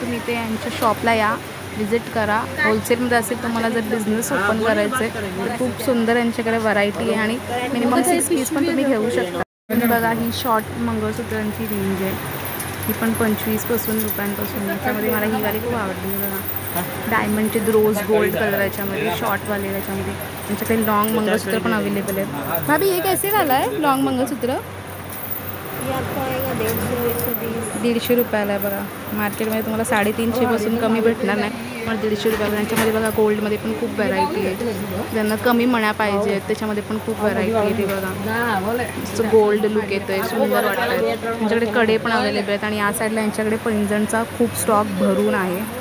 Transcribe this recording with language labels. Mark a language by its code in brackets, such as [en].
[mr] तुम्ही इथे यांच्या शॉपला या, विजिट करा। होलसेलमध्ये असेल तुम्हाला जर बिझनेस ओपन करायचं आहे तर खूप सुंदर यांच्याकडे व्हरायटी आहे आणि मिनिमम 6 पीस पण तुम्ही घेऊ शकता। बघा ही शॉर्ट मंगळसूत्रांची रेंज आहे, ही पण 25 रुपयांपासून। याच्यामध्ये मला ही वाली खूप आवडली बघा, डायमंडचे रोज गोल्ड कलर याच्यामध्ये, शॉर्टवाले याच्यामध्ये। त्यांच्याकडे लॉन्ग मंगळसूत्र पण अवेलेबल आहे। [hi] भाभी ये कैसे वाला है लॉन्ग मंगळसूत्र? [mr] 150 रुपयाला आहे बघा। मार्केटमध्ये तुम्हाला 350 पासून कमी भेटणार नाही, पण 150 रुपयाला। त्यांच्यामध्ये बघा गोल्डमध्ये पण खूप व्हरायटी आहे, ज्यांना कमी मण्या पाहिजे त्याच्यामध्ये पण खूप व्हरायटी आहे। ते बघा गोल्ड लुक येतो आहे, सुंदर वाटतं आहे। त्यांच्याकडे कडे पण अवेलेबल आहेत आणि या साईडला यांच्याकडे पैंजणचा खूप स्टॉक भरून आहे।